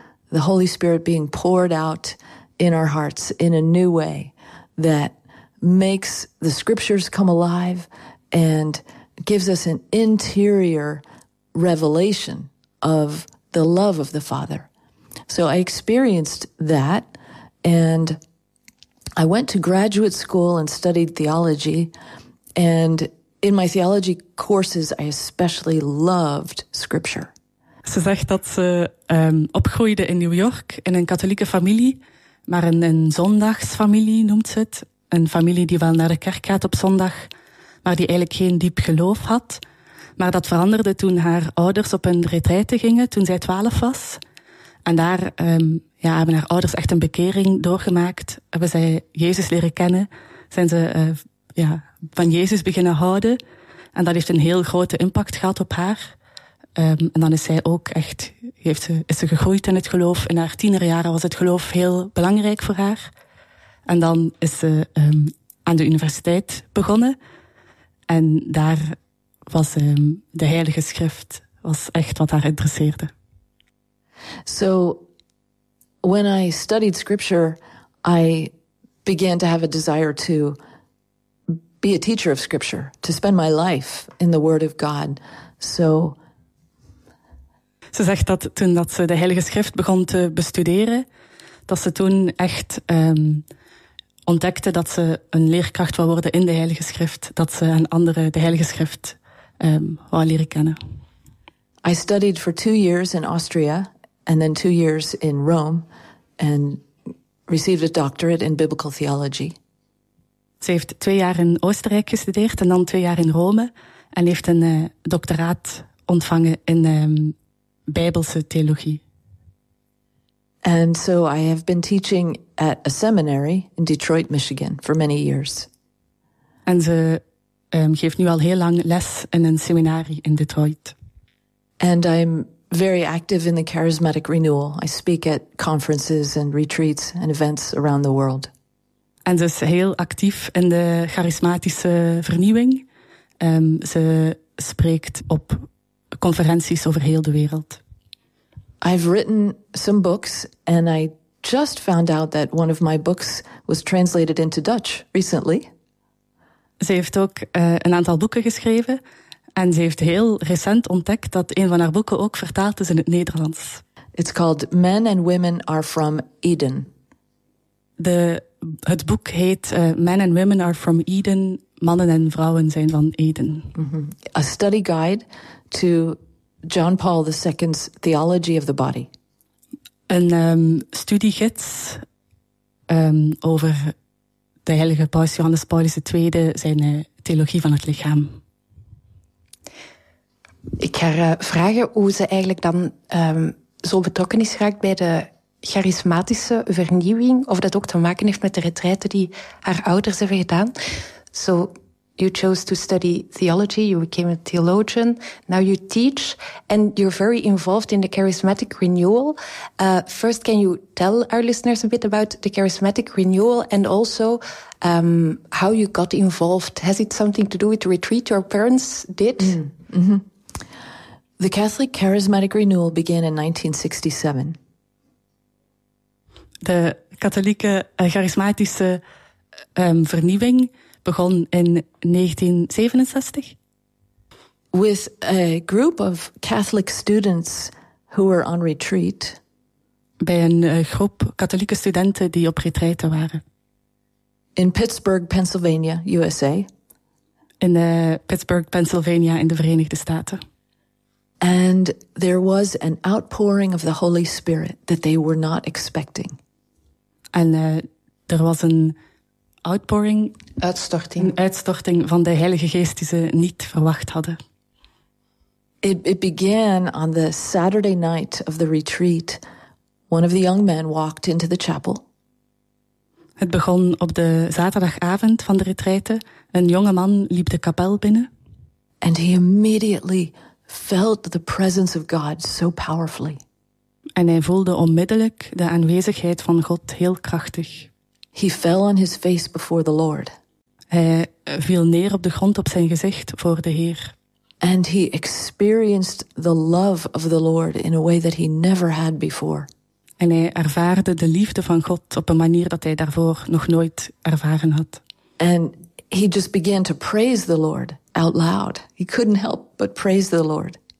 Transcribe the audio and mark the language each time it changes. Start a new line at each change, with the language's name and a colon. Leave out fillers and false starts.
English: The Holy Spirit being poured out in our hearts in a new way that makes the scriptures come alive and gives us an interior revelation of the love of the Father. So I experienced that, and I went to graduate school and studied theology, and in my theology courses, I especially loved scripture.
Dutch: Ze zegt dat ze opgroeide in New York in een katholieke familie, maar een zondagsfamilie noemt ze het. Een familie die wel naar de kerk gaat op zondag, maar die eigenlijk geen diep geloof had. Maar dat veranderde toen haar ouders op een retraite gingen, toen zij 12 was. En daar hebben haar ouders echt een bekering doorgemaakt. Hebben zij Jezus leren kennen, zijn ze van Jezus beginnen houden. En dat heeft een heel grote impact gehad op haar. En dan is zij ook echt, is ze gegroeid in het geloof. In haar tienerjaren was het geloof heel belangrijk voor haar. En dan is ze aan de universiteit begonnen. En daar was de Heilige Schrift was echt wat haar interesseerde.
English: So, when I studied scripture, I began to have a desire to be a teacher of scripture, to spend my life in the word of God. So,
Dutch: ze zegt dat toen dat ze de Heilige Schrift begon te bestuderen, dat ze toen echt ontdekte dat ze een leerkracht wou worden in de Heilige Schrift, dat ze aan anderen de Heilige Schrift wou leren kennen.
English: I studied for 2 years in Austria and then 2 years in Rome and received a doctorate in biblical theology.
Dutch: Ze heeft 2 jaar in Oostenrijk gestudeerd en dan 2 jaar in Rome. En heeft een doctoraat ontvangen in Bijbelse theologie.
English: And so I have been teaching at a seminary in Detroit, Michigan for many years.
Dutch: En ze geeft nu al heel lang les in een seminarie in Detroit.
English: And I'm very active in the charismatic renewal. I speak at conferences and retreats and events around the world.
Dutch: En ze is heel actief in de charismatische vernieuwing. Ze spreekt op conferenties over heel de wereld.
English: I've written some books and I just found out that one of my books was translated into Dutch recently.
Dutch: Ze heeft ook een aantal boeken geschreven en ze heeft heel recent ontdekt dat een van haar boeken ook vertaald is in het Nederlands.
English: It's called Men and Women Are from Eden.
Dutch: De Het boek heet Men and Women are from Eden. Mannen en vrouwen zijn van Eden.
English: Mm-hmm. A study guide to John Paul II's theology of the body.
Dutch: Een studiegids over de heilige paus Johannes Paulus II, zijn theologie van het lichaam. Ik ga vragen hoe ze eigenlijk dan zo betrokken is geraakt bij de charismatische vernieuwing, of dat ook te maken heeft met de retraite die haar ouders hebben gedaan.
English: So, you chose to study theology, you became a theologian, now you teach, and you're very involved in the charismatic renewal. First, can you tell our listeners a bit about the charismatic renewal, and also how you got involved? Has it something to do with the retreat your parents did? Mm-hmm. The Catholic charismatic renewal began in 1967.
Dutch: De katholieke charismatische vernieuwing begon in 1967.
English: With a group of Catholic students who were on retreat.
Dutch: Bij een groep katholieke studenten die op retraite waren.
English: In Pittsburgh, Pennsylvania, USA.
Dutch: In Pittsburgh, Pennsylvania, in de Verenigde Staten.
English: And there was an outpouring of the Holy Spirit that they were not expecting.
Dutch: En er was een outpouring, uitstorting. Een uitstorting van de Heilige Geest die ze niet verwacht hadden.
English: It began on the Saturday night of the retreat. One of the young men walked into the chapel.
Dutch: Het begon op de zaterdagavond van de retraite. Een jonge man liep de kapel binnen.
English: And he immediately felt the presence of God so powerfully.
Dutch: En hij voelde onmiddellijk de aanwezigheid van God heel krachtig.
English: He fell on his face before the Lord.
Dutch: Hij viel neer op de grond op zijn gezicht voor de Heer.
English: And he experienced the love of the Lord in a way that he never had before.
Dutch: En hij ervaarde de liefde van God op een manier dat hij daarvoor nog nooit ervaren had.
English: And he just began to praise the Lord out loud. He couldn't help but praise the Lord.